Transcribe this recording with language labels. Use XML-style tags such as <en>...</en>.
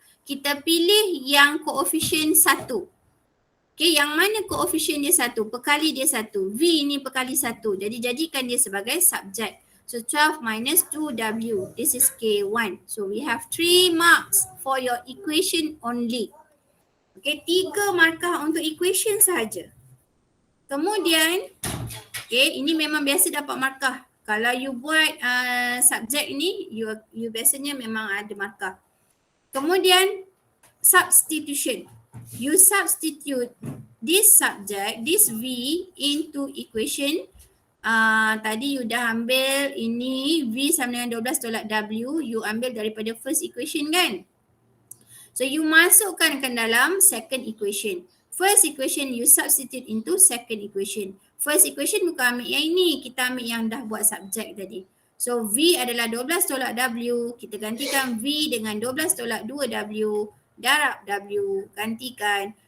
<ms>Kita pilih yang koefisien 1. Okay, yang mana koefisien dia 1? Pekali dia 1. V ni pekali 1. Jadi jadikan dia sebagai subjek.</ms> <en>So 12 minus 2W. This is K1. So we have 3 marks for your equation only.</en> <ms>Okay, 3 markah untuk equation saja. Kemudian, okay, ini memang biasa dapat markah. Kalau you buat subjek ni, you biasanya memang ada markah. Kemudian, substitution.</ms> <en>You substitute this subject, this V into equation.</en> <ms>Tadi you dah ambil ini V sama dengan 12 tolak W. You ambil daripada first equation kan? So you masukkan ke dalam</ms> <en>second equation. First equation you substitute into second equation.</en> <ms>First equation bukan ambil yang ini, kita ambil yang dah buat subjek tadi. So V adalah 12 tolak W, kita gantikan V dengan 12 tolak 2W, darab W, gantikan.</ms>